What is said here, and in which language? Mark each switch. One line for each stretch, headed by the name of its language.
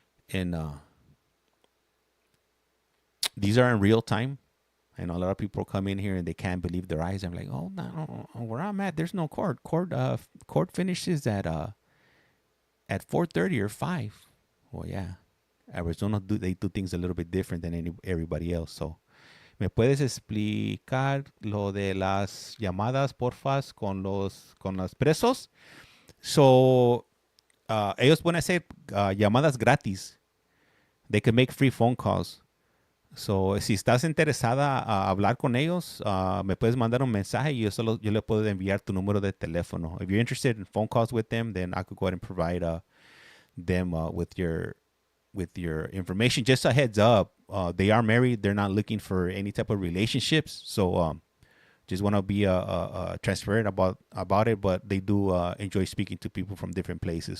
English: And these are in real time. I know a lot of people come in here and they can't believe their eyes. I'm like, oh, no, where I'm at, there's no court. Court finishes at 4:30 or 5. Well, yeah. Arizona, they do things a little bit different than everybody else.
Spanish: So, ¿me puedes explicar lo de las llamadas, porfas, con los presos? So, ellos pueden hacer llamadas gratis.
English: They can make free phone calls.
Spanish: So, si estás interesada a hablar con ellos, me puedes mandar un mensaje y yo le puedo enviar tu número de teléfono.
English: If you're interested in phone calls with them, then I could go ahead and provide them with your information. Just a heads up, they are married. They're not looking for any type of relationships. So, just want to be transparent about it, but they do enjoy speaking to people from different places.